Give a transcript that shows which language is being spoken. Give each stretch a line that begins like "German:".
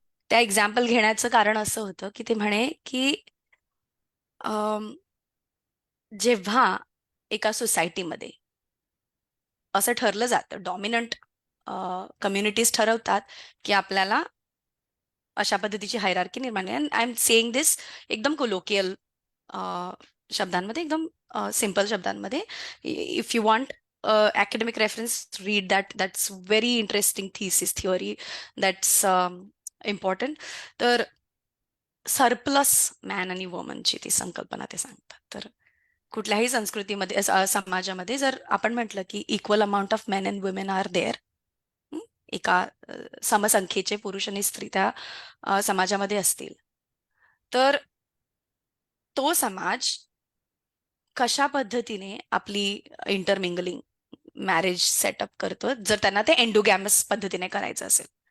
Marathi: त्या एक्झाम्पल घेण्याचं कारण असं होतं की ते म्हणे की जेव्हा एका सोसायटीमध्ये असं ठरलं जातं, डॉमिनंट कम्युनिटीज ठरवतात की आपल्याला अशा पद्धतीची हायरार्की निर्माण आहे.
English: I am saying this
Marathi: एकदम कोलोकियल शब्दांमध्ये, एकदम सिंपल शब्दांमध्ये.
English: If you want academic reference, read that's very interesting theory that's important.
Marathi: तर सरप्लस मॅन आणि वुमनची ती संकल्पना ते सांगतात. तर कुठल्याही संस्कृतीमध्ये समाजामध्ये जर आपण म्हटलं की
English: equal amount of men and women are there,
Marathi: एका समसंख्येचे पुरुष आणि स्त्री त्या समाजामध्ये असतील, तर तो समाज कशा पद्धतीने आपली इंटरमिंगलिंग मॅरेज सेटअप करतो, जर त्यांना ते एंडोगॅमस पद्धतीने करायचं असेल.